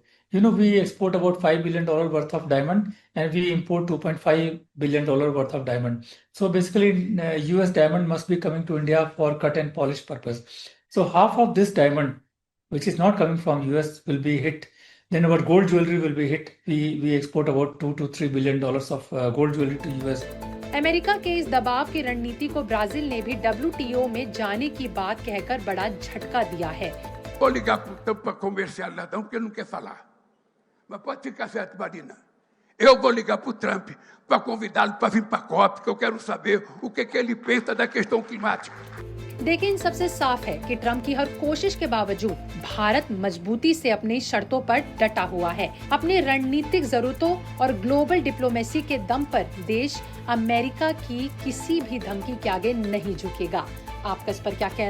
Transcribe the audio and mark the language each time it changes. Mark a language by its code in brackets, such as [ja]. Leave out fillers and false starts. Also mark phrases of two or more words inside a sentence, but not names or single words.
[en] You know, we export about $5 billion worth of diamond and we import $2.5 billion worth of diamond. So basically, US diamond must be coming to India for cut and polish purpose. So half of this diamond, which is not coming from US, will be hit. Then our gold jewelry will be hit. We export about $2 to $3 billion of gold jewelry to US. [hi] अमेरिका के इस दबाव की रणनीति को ब्राजील ने भी WTO में जाने की बात कहकर बड़ा झटका दिया है। [pt] Vou ligar para comercial Ladrão, porque não quer falar. Mas pode ficar certo, Marina. Eu vou ligar para o Trump para convidá-lo para vir para a COP, que eu quero saber o que ele pensa da questão climática. [hi] लेकिन सबसे साफ है कि ट्रंप की हर कोशिश के बावजूद भारत मजबूती से अपनी शर्तों पर डटा हुआ है। अपनी रणनीतिक जरूरतों और [en] global diplomacy [hi] के दम पर देश अमेरिका की किसी भी धमकी के आगे नहीं झुकेगा। आपका इस पर क्या कहना है?